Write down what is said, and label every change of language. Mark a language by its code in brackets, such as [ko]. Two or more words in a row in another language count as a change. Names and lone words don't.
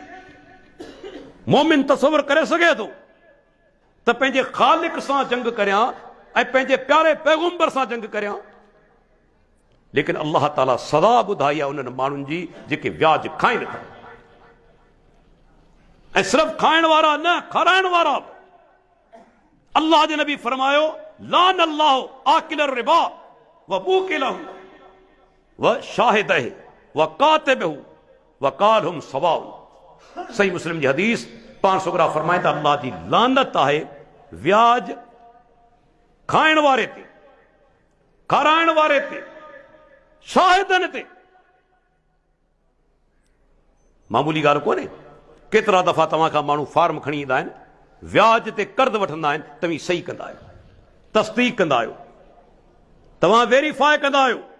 [sd] मोमिन तसवर करे सघे थो त पंहिंजे ख़ालिक सां जंग करियां ऐं पंहिंजे प्यारे पैगंबर सां जंग करियां। लेकिन अल्लाह ताला सदा ॿुधाई आहे उन्हनि माण्हुनि जी जेके व्याज खाइनि था। ऐं सिर्फ़ खाइण वारा न, खाराइण वारा बि। अल्लाह जे नबी फरमायो [ar] لعن الله آكل الربا و موكله و شاهده و كاتبه و قال هم سواء. [sd] सही मुस्लिम जी हदीस 500 फरमाए त अल्लाह जी लानत आहे व्याज खाइण वारे ते, खाराइण वारे ते, शाहिदनि ते। मामूली ॻाल्हि कोन्हे। केतिरा दफ़ा तव्हां खां माण्हू फार्म खणी ईंदा आहिनि, व्याज ते कर्ज़ वठंदा आहिनि, तव्हीं सही कंदा आहियो, तस्दीक कंदा आहियो, तव्हां वेरीफाई कंदा आहियो।